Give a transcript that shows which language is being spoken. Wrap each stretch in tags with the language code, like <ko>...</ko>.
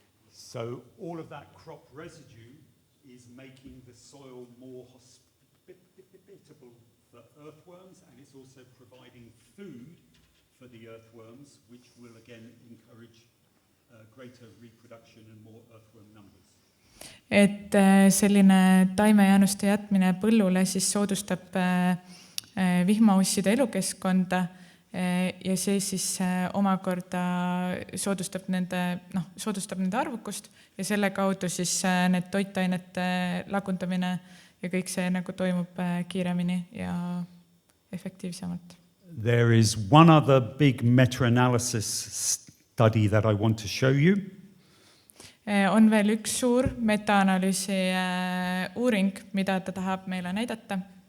<en>So all of that crop residue making the soil more hospitable for earthworms, and it's also providing food for the earthworms, which will again encourage greater reproduction and more earthworm numbers.</en> <et>Et selline taimejäänuste jätmine põllule siis soodustab vihmausside elukeskkonda ja see siis omakorda soodustab nende arvukust ja selle kaudu siis need toitainete lagundamine ja kõik see nagu toimub kiiremini ja efektiivsemalt.</et> <en>There is one other big meta-analysis study that I want to show you.</en> <et>On veel üks suur meta-analüüsi uuring, mida ta tahab meile näidata.</et>